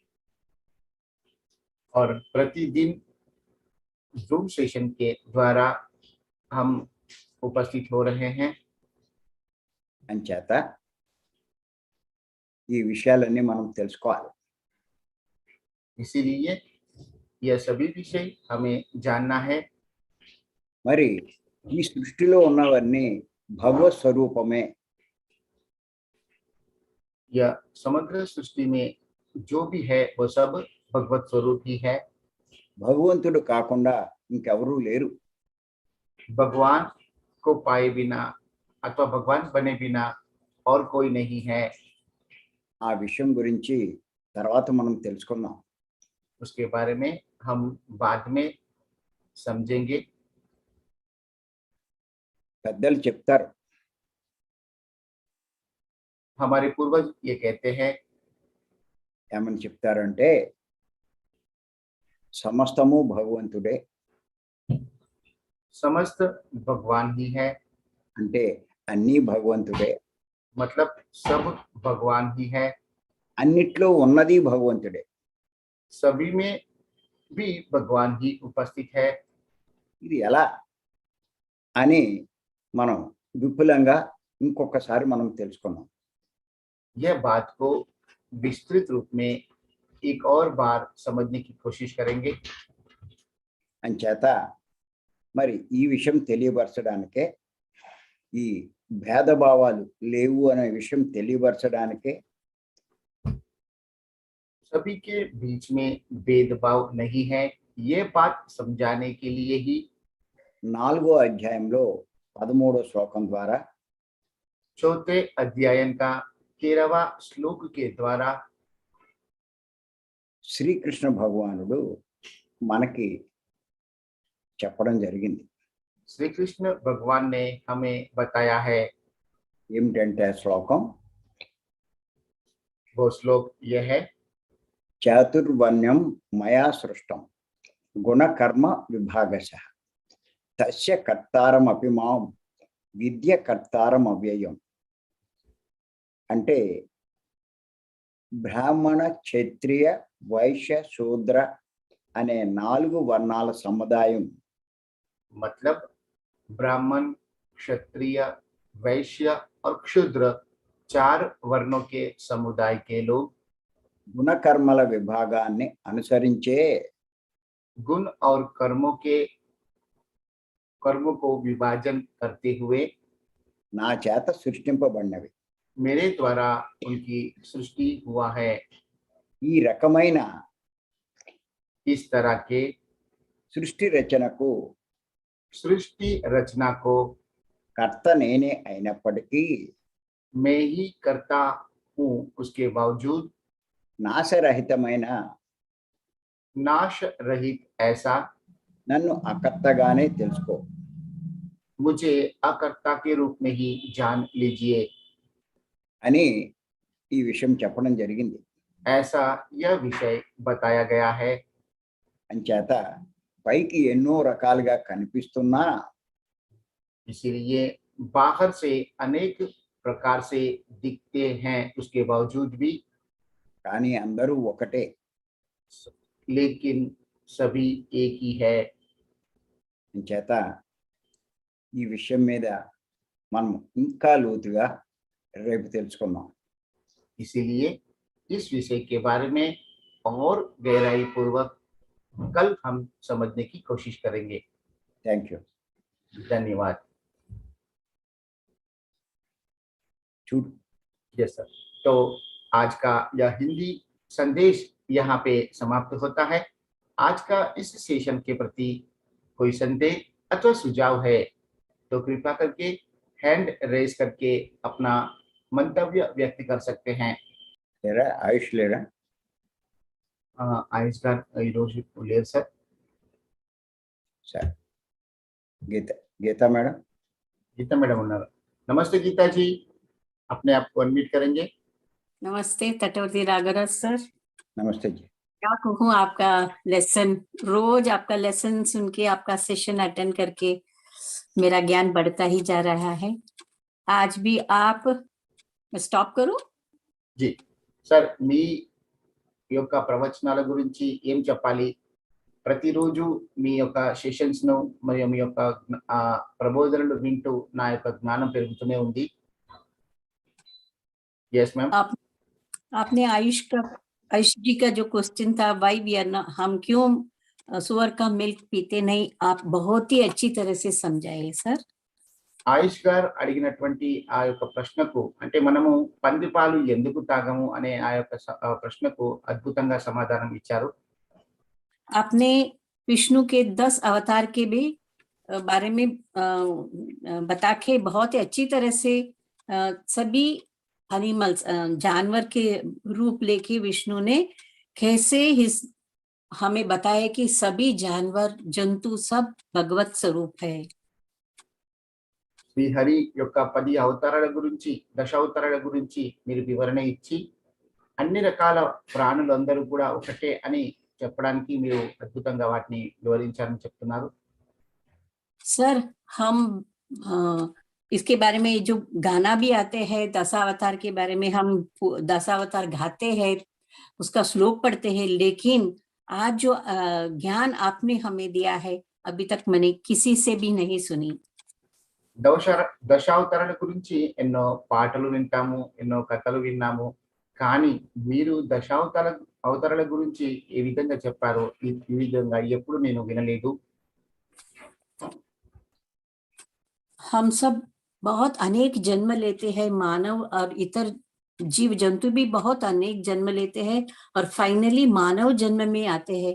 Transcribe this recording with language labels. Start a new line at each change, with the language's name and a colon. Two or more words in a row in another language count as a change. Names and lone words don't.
Hindi: और प्रतिदिन जूम सेशन के द्वारा हम उपस्थित हो रहे हैं।
Telugu: అంచేత ఈ విషయాలన్నీ మనం తెలుసుకోవాలి.
Hindi: इसीलिए यह सभी विषय हमें जानना है।
Telugu: మరి ఈ సృష్టిలో ఉన్నవన్నీ భగవత్ స్వరూపమే.
Hindi: यह समग्र सृष्टि में जो भी है वो सब भगवत स्वरूप ही है।
Telugu: భగవంతుడు కాకుండా ఇంకెవరూ లేరు.
Hindi: भगवान को पाए बिना अथवा भगवान बने बिना और कोई नहीं है।
Telugu: ఆ విషయం గురించి తర్వాత మనం తెలుసుకుందాం.
Hindi: उसके बारे में हम बाद में समझेंगे।
Telugu: పెద్దలు చెప్తారు,
Hindi: हमारे पूर्वज ये कहते हैं,
Telugu: ఏమని చెప్తారంటే సమస్తము భగవంతుడే.
Hindi: समस्त भगवान ही है,
Telugu: అంటే అన్నీ భగవంతుడే.
Hindi: मतलब सब भगवान ही है।
Telugu: అన్నిట్లో ఉన్నది భగవంతుడే.
Hindi: सभी में भी भगवान ही उपस्थित है।
Telugu: ఇది ఎలా అని మనం విపులంగా ఇంకొకసారి మనం తెలుసుకున్నాం.
Hindi: यह बात को विस्तृत रूप में एक और बार समझने की कोशिश करेंगे।
Telugu: అంచేత మరి ఈ విషయం తెలియపరచడానికే ఈ భేదభావాలు లేవు అనే విషయం తెలియపరచడానికే
Hindi: सभी के बीच में भेदभाव नहीं है, ये बात समझाने के लिए ही
Telugu: 4వ అధ్యాయంలో 13వ శ్లోకం ద్వారా
Hindi: चौथे अध्यायन का 13वां श्लोक के द्वारा
Telugu: శ్రీకృష్ణ భగవానుడు మనకి చెప్పడం జరిగింది.
Hindi: श्री कृष्ण भगवान ने हमें बताया है।
Telugu: ఏమిటంటే ఆ శ్లోకం
Hindi: वो श्लोक यह है,
Sanskrit: చాతుర్వర్ణ్యం మయా సృష్టం గుణకర్మ విభాగశః తస్య కర్తారమపి మాం విద్య కర్తారం అవ్యయం.
Telugu: అంటే బ్రాహ్మణ క్షత్రియ వైశ్య శూద్ర అనే 4 వర్ణాల సముదాయం
Hindi: मतलब ब्राह्मण, क्षत्रिय, वैश्य और क्षुद्र 4 वर्णों के समुदाय के लोग
Telugu: గుణకర్మల విభాగాన్ని అనుసరించే
Hindi: गुण और कर्मों को विभाजन करते हुए
Telugu: నా చేత సృష్టింపబడినవి.
Hindi: मेरे द्वारा उनकी सृष्टि हुआ है।
Telugu: ఈ రకమైన
Hindi: इस तरह के
Telugu: సృష్టి రచనకు
Hindi: सृष्टि रचना को
Telugu: కర్త నేనే అయినప్పటికీ
Hindi: मैं ही करता हूँ, उसके बावजूद
Telugu: నాశరహితమైన
Hindi: नाश रहित ऐसा
Telugu: నన్ను అకర్తగానే తెలుసుకో.
Hindi: मुझे अकर्ता के रूप में ही जान लीजिए,
Telugu: అని ఈ విషయం చెప్పడం జరిగింది.
Hindi: ऐसा यह विषय बताया गया है।
Telugu: అంచేత పైకి ఎన్నో రకాలుగా కనిపిస్తున్నా
Hindi: इसीलिए बाहर से अनेक प्रकार से दिखते हैं, उसके बावजूद भी
Telugu: కానీ అందరూ ఒకటే.
Hindi: लेकिन सभी एक ही है।
Telugu: అంచేత ఈ విషయం మీద మనం ఇంకా లోతుగా రేపు తెలుసుకుందాం.
Hindi: इसीलिए इस विषय के बारे में और गहराई पूर्वक कल हम समझने की कोशिश करेंगे।
English: thank you.
Hindi: धन्यवाद।
Telugu: చూడు
English: yes sir.
Hindi: तो आज का यह हिंदी संदेश यहाँ पे समाप्त होता है। आज का इस सेशन के प्रति कोई संदेह अथवा सुझाव है तो कृपया करके
English: hand raise
Hindi: करके अपना मंतव्य व्यक्त कर सकते हैं।
Telugu: లేరా ఆయుష్ లేరా? आयुष गार ఈరోజు లేరు సార్. సరే గీతా మేడం. గీతా మేడం ఉన్నారా.
Hindi: नमस्ते गीता जी, अपने आप को अनम्यूट करेंगे. नमस्ते तटवर्ती रागराज सर.
Telugu: నమస్తే జీ.
Hindi: क्या कहूँ, आपका लेसन रोज आपका लेसन सुन के आपका
English: session attend
Hindi: करके मेरा ज्ञान बढ़ता ही जा रहा है. आज भी आप स्टॉप करो. जी सर,
Telugu: మీ యొక్క ప్రవచనాల గురించి ఏం చెప్పాలి? ప్రతిరోజు మీ యొక్క సెషన్స్ ను మరియు మీ యొక్క ప్రబోధనలు వింటూ నా యొక్క జ్ఞానం పెరుగుతూనే ఉంది.
English: yes ma'am.
Hindi: आपने आयुष जी का जो क्वेश्चन था,
English: why we are
Hindi: हम क्यों सुअर का मिल्क पीते नहीं, आप बहुत ही अच्छी तरह से समझाए सर.
Telugu: ఆయుష్ గారు అడిగినటువంటి ఆ యొక్క ప్రశ్నకు, అంటే మనము పంది పాలు ఎందుకు తాగము అనే ఆ యొక్క ప్రశ్నకు అద్భుతంగా సమాధానం ఇచ్చారు.
Hindi: आपने विष्णु के 10 अवतार के भी बारे में बता के बहुत ही अच्छी तरह से सभी एनिमल्स जानवर के रूप लेके विष्णु ने कैसे हमें बताया कि सभी जानवर जंतु सब भगवत स्वरूप है.
Telugu: శ్రీహరి యొక్క 10 అవతారాల గురించి, దశావతారాల గురించి మీరు వివరణ ఇచ్చి అన్ని రకాల ప్రాణులందరూ కూడా ఒకటే అని చెప్పడానికి మీరు అద్భుతంగా వాటిని వివరించారని చెప్తున్నారు.
Hindi: सर हम इसके बारे में जो गाना भी आते हैं दशावतार के बारे में, हम दशावतार गाते हैं, उसका श्लोक पढ़ते हैं, लेकिन आज जो ज्ञान आपने हमें दिया है अभी तक मैंने किसी से भी नहीं सुनी.
Telugu: దశావతారాల గురించి ఎన్నో పాటలు వింటాము, ఎన్నో కథలు విన్నాము, కానీ మీరు అవతారాల గురించి ఏ విధంగా చెప్పారో ఈ విధంగా ఎప్పుడు నేను వినలేదు.
Hindi: हम सब बहुत अनेक जन्म लेते हैं, मानव और इतर जीव जंतु भी बहुत अनेक जन्म लेते हैं और फाइनली मानव जन्म में आते हैं।